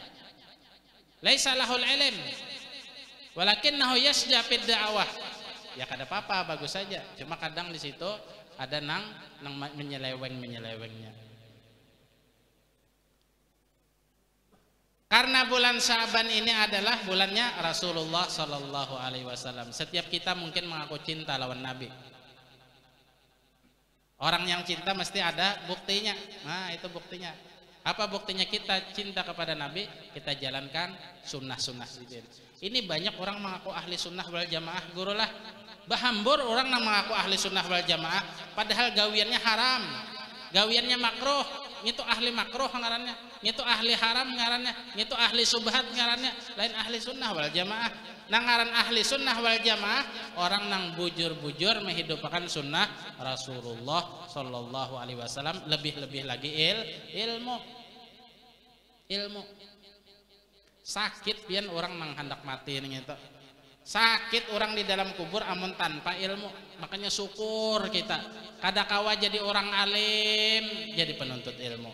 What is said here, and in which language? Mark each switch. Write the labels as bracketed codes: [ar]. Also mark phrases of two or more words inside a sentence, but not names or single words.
[ar] Laisa lahul ilm walakinnahu yasja fid da'wah. [bjn] Ya kada apa-apa, bagus saja. Cuma kadang di situ ada nang menyelewengnya. [id] Karena bulan Sya'ban ini adalah bulannya Rasulullah [ar] sallallahu alaihi wasallam. [bjn] Setiap kita mungkin mengaku cinta lawan Nabi. Orang yang cinta mesti ada buktinya. [id] Nah itu buktinya. Apa buktinya kita cinta kepada Nabi? Kita jalankan sunnah-sunnah. Ini banyak orang mengaku ahli sunnah wal jamaah. [bjn] Gurulah bahambur orang yang mengaku ahli sunnah wal jamaah. Padahal gawiannya haram, gawiannya makruh. Itu ahli makruh ngarannya. Itu ahli haram ngarannya, itu ahli subhat ngarannya, lain ahli sunnah wal jamaah. Nang ngaran ahli sunnah wal jamaah orang nang bujur-bujur menghidupkan sunnah Rasulullah [ar] sallallahu alaihi wasallam, [id] lebih-lebih lagi ilmu. [bjn] Sakit pian orang nang hendak mati nih gitu. Sakit orang di dalam kubur amun tanpa ilmu. Makanya syukur kita kadakawa jadi orang alim, jadi penuntut ilmu.